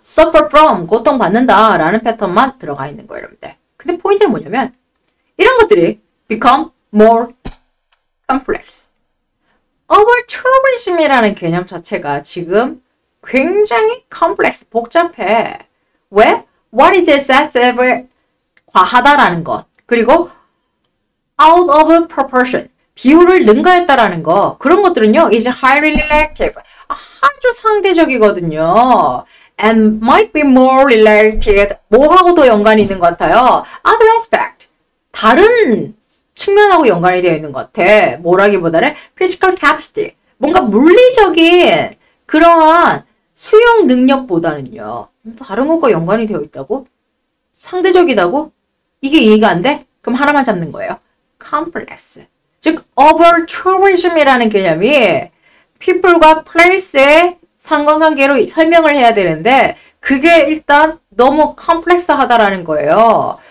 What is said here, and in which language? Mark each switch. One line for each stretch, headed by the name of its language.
Korean: suffer from, 고통받는다 라는 패턴만 들어가 있는 거예요, 여러분들. 근데 포인트는 뭐냐면 이런 것들이
English: become more complex.
Korean: over tourism이라는 개념 자체가 지금 굉장히 complex, 복잡해. 왜?
English: What is excessive?
Korean: 과하다라는 것.
English: 그리고 out of proportion.
Korean: 비율을 능가했다라는 거. 그런 것들은요.
English: is highly relative.
Korean: 아주 상대적이거든요.
English: And might be more related.
Korean: 뭐하고도 연관이 있는 것 같아요.
English: Other aspect.
Korean: 다른 측면하고 연관이 되어 있는 것 같아.
English: 뭐라기보다는 physical capacity.
Korean: 뭔가 물리적인 그러한 수용 능력보다는요. 다른 것과 연관이 되어 있다고? 상대적이다고? 이게 이해가 안 돼? 그럼 하나만 잡는 거예요.
English: complex.
Korean: 즉, over tourism이라는 개념이 people과 place의 상관관계로 설명을 해야 되는데 그게 일단 너무 컴플렉스하다라는 거예요.